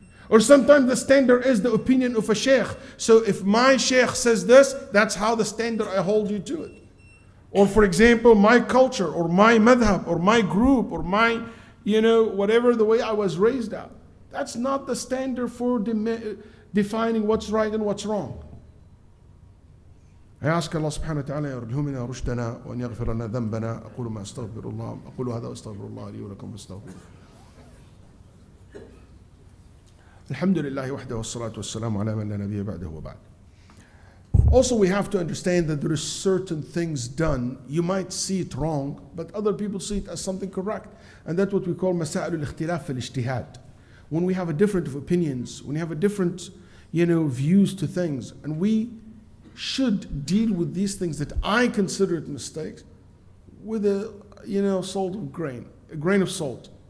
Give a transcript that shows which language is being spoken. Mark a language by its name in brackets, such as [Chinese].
[English] Or sometimes the standard is the opinion of a sheikh. So if my sheikh says this, that's how the standard, I hold you to it. Or for example, my culture, or my madhab, or my group, or my, whatever the way I was raised out. That's not the standard for defining what's right and what's wrong. I ask Allah subhanahu wa ta'ala [Arabic] يرحمنا رشدنا وأن يغفر لنا ذنبنا أقول ما أستغفر الله أقول هذا وأستغفر الله لي ولكم فاستغفروه. الحمد لله وحده والصلاة والسلام على من لا نبي بعده وبعد. [English] Also, we have to understand that there is certain things done. You might see it wrong, but other people see it as something correct. And that's what we call [Arabic] مسائل الاختلاف في الاجتهاد. [English] When we have a different of opinions, when we have a different, views to things, and we should deal with these things that I consider it mistakes with a, a grain of salt.